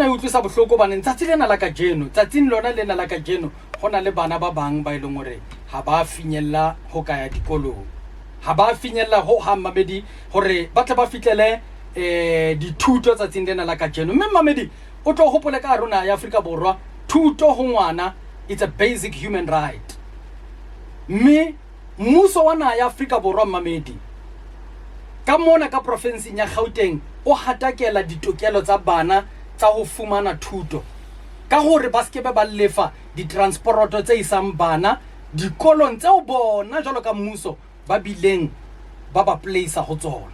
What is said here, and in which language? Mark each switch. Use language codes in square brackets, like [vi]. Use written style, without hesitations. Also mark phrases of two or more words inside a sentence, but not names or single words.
[st] e utlwisa bohloko baneng tsatsi lena la ka jeno tsatsing lona lena la ka jeno hona le bana ba bang ba ileng hore ha ba finyella ho ka ya dikolong ha ba finyella ho ha mamedi hore ba tla ba fitlele dithuto tsatsing lena la ka jeno mme mamedi o tlo hopola ka rona ya Afrika Borwa thuto ho ngwana [en] it's a basic human right [st] mme mmuso wa naha ya Afrika Borwa mamedi ka mona ka provinseng ya Gauteng o hatakela ditokelo tsa bana tsa ho fumana thuto ka hore ba skebe ba lefa ditransporto tse isang bana dikolong tseo bona jwalo ka mmuso ba bileng ba ba place ho tsona.